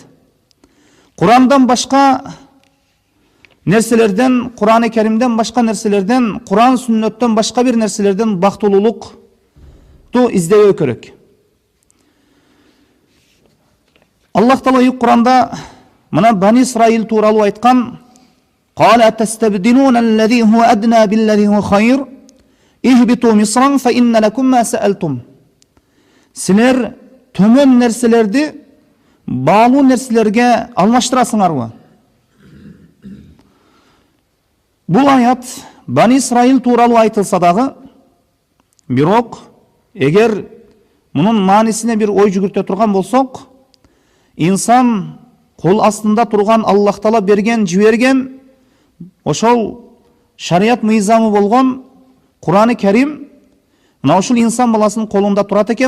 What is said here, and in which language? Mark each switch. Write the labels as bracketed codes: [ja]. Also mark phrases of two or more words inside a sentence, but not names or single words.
[ky] Курандан башка нерселерден, Кур'ан-ы Каримден башка нерселерден, Кур'ан сүннөттөн башка бир нерселерден бактылуулукту издебөө керек. Аллах Таала Кур'анда мына Бани Исраил тууралуу айткан: [ar] "قال أتستبدلون الذي هو أدنى بالذي هو خير، اهبطوا مصرا فإن لكم ما سألتم." [ky] Силер төмөн нерселерди баалуу нерселерге алмаштырасыңарбы? Бул аят Бани Исраил тууралуу айтылса дагы, бирок эгер мунун маанисине бир ой жүгүртө турган болсок, инсан кол астында турган Аллах Таала берген, жиберген ошол шарият мыйзамы болгон Кур'аны Кәрим мына ушул инсан баласынын колунда турат экен.